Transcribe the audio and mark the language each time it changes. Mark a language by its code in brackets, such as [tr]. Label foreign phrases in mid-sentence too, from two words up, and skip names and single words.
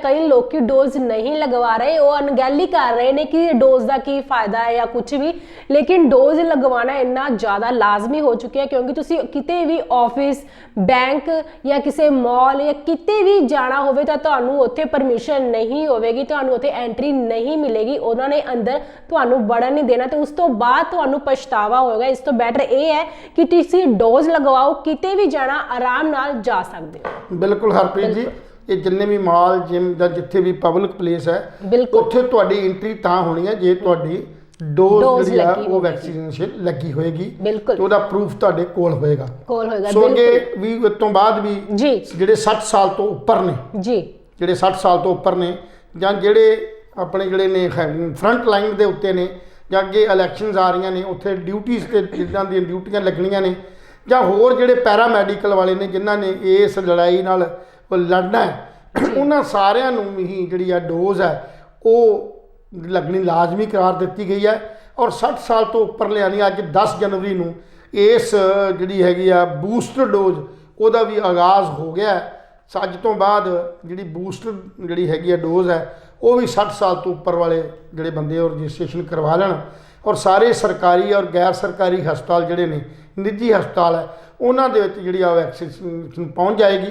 [pa] ਕਈ ਲੋਗ ਕੀ ਡੋਜ਼ ਨਹੀਂ ਲਗਵਾ ਰਹੇ, ਵੋ ਅਣਗਹਿਲੀ ਕਰ ਰਹੇ ਹੈਂ ਕਿ ਡੋਜ਼ ਕਾ ਕੀ ਫ਼ਾਇਦਾ ਹੈ ਯਾ ਕੁਛ ਭੀ, ਲੇਕਿਨ ਡੋਜ਼ ਲਗਵਾਣਾ ਇੰਨਾ ਜ਼ਿਆਦਾ ਲਾਜ਼ਮੀ ਹੋ ਚੁੱਕਾ ਹੈ, ਕਿਉਂਕਿ ਤੁਸੀਂ ਕਿਤੇ ਭੀ ਆਫ਼ਿਸ, ਬੈਂਕ ਯਾ ਕਿਸੀ ਮਾਲ ਯਾ ਕਿਤੇ ਭੀ ਜਾਣਾ ਹੋਵੇ ਤੋ ਤੁਹਾਨੂੰ ਉੱਥੇ ਪਰਮਿਸ਼ਨ ਨਹੀਂ ਹੋਵੇਗੀ, ਤੁਹਾਨੂੰ ਉੱਥੇ ਐਂਟਰੀ ਨਹੀਂ ਮਿਲੇਗੀ, ਉਨ੍ਹੋਂ ਨੇ ਅੰਦਰ ਤੁਹਾਨੂੰ ਵੜਨ ਨਹੀਂ ਦੇਣਾ, ਤੋ ਉਸ ਤੋ ਬਾਅਦ ਤੁਹਾਨੂੰ ਪਛਤਾਵਾ ਹੋਗਾ। ਇਸ ਤੋ ਬੈਟਰ ਯੇ ਹੈ ਕਿ ਤੁਸੀਂ ਡੋਜ਼ ਲਗਵਾਓ, ਕਿਤੇ ਭੀ ਜਾਣਾ ਆਰਾਮ ਨਾਲ ਜਾ ਸਕਤੇ ਹੋ। ਬਿਲਕੁਲ ਹਰਪ੍ਰੀਤ ਜੀ, ਯੇ ਜਿੰਨੇ ਭੀ ਮਾਲ, ਜਿਮ ਯਾ ਜਿੱਥੇ ਭੀ ਪਬਲਿਕ ਪਲੇਸ ਹੈ ਉੱਥੇ ਤੁਹਾਡੀ ਐਂਟਰੀ ਤਾਂ ਹੋਣੀ ਹੈ ਜੇ ਤੁਹਾਡੀ ਡੋਜ਼ ਵੋ ਵੈਕਸੀਨੇਸ਼ਨ ਲੱਗੀ ਹੋਏਗੀ, ਤੋ ਉਹਦਾ ਪਰੂਫ਼ ਤੁਹਾਡੇ ਕੋਲ ਹੋਏਗਾ। ਸੋ ਅੱਗੇ ਭੀ ਇਸ ਤੋ ਬਾਅਦ ਭੀ ਜਿਹੜੇ 60 ਸਾਲ ਤੋ ਉੱਪਰ ਨੇ ਜਿਹੜੇ 60 ਸਾਲ ਤੋ ਉੱਪਰ ਨੇ ਜਾਂ ਜਿਹੜੇ ਅਪਣੇ ਜਿਹੜੇ ਨੇ ਫ਼ਰੰਟ ਲਾਈਨ ਦੇ ਉੱਤੇ ਨੇ ਜਾਂ ਅੱਗੇ ਇਲੈਕਸ਼ਨਸ ਆ ਰਹੀਆਂ ਨੇ ਉੱਥੇ ਡਿਊਟੀਜ਼ ਤੇ ਜਿੱਦਾਂ ਦੀਆਂ ਡਿਊਟੀਆਂ ਲੱਗਣੀਆਂ ਨੇ, ਜਾਂ ਹੋਰ ਜਿਹੜੇ ਪੈਰਾਮੈਡੀਕਲ ਵਾਲੇ ਨੇ ਜਿਨ੍ਹਾਂ ਨੇ ਇਸ ਲੜਾਈ ਨਾਲ ਲੜਨਾ ਹੈ, ਉਹਨਾਂ ਸਾਰਿਆਂ ਨੂੰ ਹੀ ਜਿਹੜੀ ਆ ਡੋਜ਼ ਹੈ ਉਹ ਲੱਗਣੀ ਲਾਜ਼ਮੀ ਕਰਾਰ ਦੀ ਗਈ ਹੈ। ਔਰ 60 ਸਾਲ ਤੋਂ ਉੱਪਰਲਿਆਂ ਦੀ ਅੱਜ 10 ਜਨਵਰੀ ਨੂੰ ਇਸ ਜਿਹੜੀ ਹੈਗੀ ਆ ਬੂਸਟਰ ਡੋਜ਼ ਉਹਦਾ ਵੀ ਆਗਾਜ਼ ਹੋ ਗਿਆ ਹੈ। ਅੱਜ ਤੋਂ ਬਾਅਦ ਜਿਹੜੀ ਬੂਸਟਰ ਜਿਹੜੀ ਹੈਗੀ ਆ ਡੋਜ਼ ਹੈ ਉਹ ਵੀ 60 ਸਾਲ ਤੋਂ ਉੱਪਰ ਵਾਲੇ ਜਿਹੜੇ ਬੰਦੇ ਉਹ ਰਜਿਸਟ੍ਰੇਸ਼ਨ ਕਰਵਾ ਲੈਣ। ਔਰ ਸਾਰੇ ਸਰਕਾਰੀ ਔਰ ਗੈਰ ਸਰਕਾਰੀ ਹਸਪਤਾਲ ਜਿਹੜੇ ਨੇ, ਨਿੱਜੀ ਹਸਪਤਾਲ ਹੈ, ਉਹਨਾਂ ਦੇ ਵਿੱਚ ਜਿਹੜੀ ਆ ਵੈਕਸੀਨ ਪਹੁੰਚ ਜਾਏਗੀ।